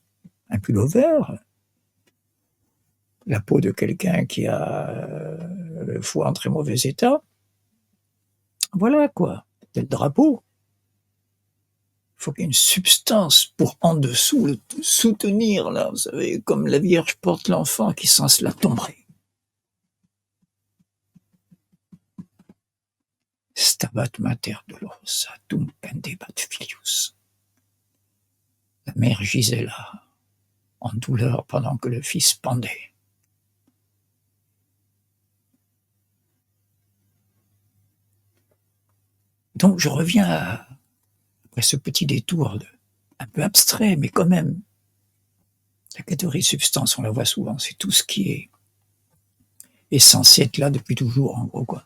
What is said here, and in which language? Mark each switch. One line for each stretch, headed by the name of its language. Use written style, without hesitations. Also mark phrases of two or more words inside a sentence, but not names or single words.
French: Un pullover, la peau de quelqu'un qui a le foie en très mauvais état, voilà quoi, c'est le drapeau. Il faut qu'il y ait une substance pour en dessous le soutenir, là, vous savez, comme la Vierge porte l'enfant qui sans la tomberait.
Latin: Stabat mater dolorosa tum pendebat filius.
French: La mère gisait là, en douleur pendant que le fils pendait. Donc je reviens après ce petit détour un peu abstrait, mais quand même, la catégorie substance, on la voit souvent, c'est tout ce qui est censé être là depuis toujours, en gros, quoi.